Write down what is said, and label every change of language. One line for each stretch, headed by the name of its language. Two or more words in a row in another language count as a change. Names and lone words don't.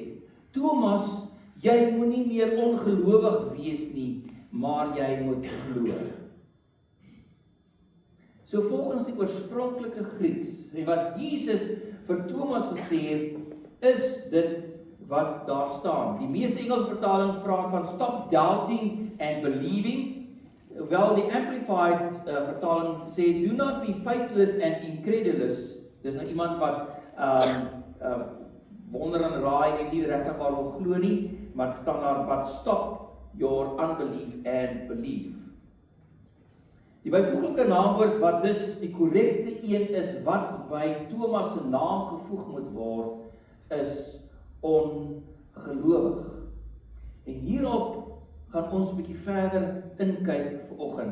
Afrikaans: Thomas, jy moenie meer ongelowig wees nie, maar jy moet glo. So volgens die oorspronklike Grieks, en wat Jesus vir Thomas gesê het, is dit wat daar staan. Die meeste Engelse vertalings praat van
English: stop doubting and believing.
Afrikaans: Wel, die Amplified vertaling sê,
English: do not be faithless and incredulous.
Afrikaans: Dis nou iemand wat wonder en raai en nie regtig waar wil glo nie, maar staan daar,
English: but stop your unbelief and believe.
Afrikaans: Die byvoeglike naamwoord wat dus die korrekte een is wat by Thomas se naam gevoeg moet word, is ongelowig. En hierop gaan ons 'n bietjie verder inkyk vanoggend.